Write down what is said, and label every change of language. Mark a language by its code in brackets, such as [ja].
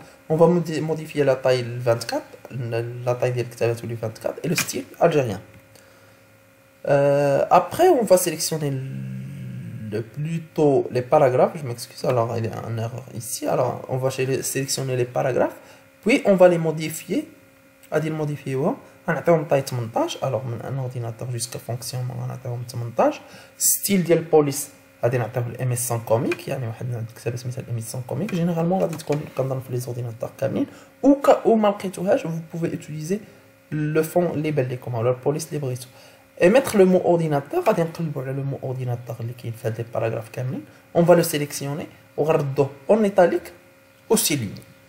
[fr] On va modifier la taille 24, la taille de 24 et le style algérien. Après on va sélectionner plutôt les paragraphes. Je m'excuse, alors il y a une erreur ici. Alors on va sélectionner les paragraphes, puis on va les modifier. [ar] Modifier غنعطيهم طاي 18. [fr] alors [ar] من ان [fr] ordinateur jusqu'à fonctionnement [ar] غنعطيهم 18. ستيل ديال البوليس غادي نعطيوه الام اس 100 كوميك، يعني واحد الكتابه سميتها الام اس 100 كوميك. جينيرالمون غادي تكون كنظن في لي زورديناتور كاملين، او ما لقيتوهاش [fr] vous pouvez utiliser le fond [ar] اللي بان لكم ولا البوليس اللي بغيتو. [fr] et mettre le mot ordinateur [ar] غادي نقلبوا على [fr] le mot ordinateur [ar] اللي كاين في هاد لي باراغراف كاملين. [fr] on va le sélectionner [ar] وغنردوه [fr] en italique ou souligné.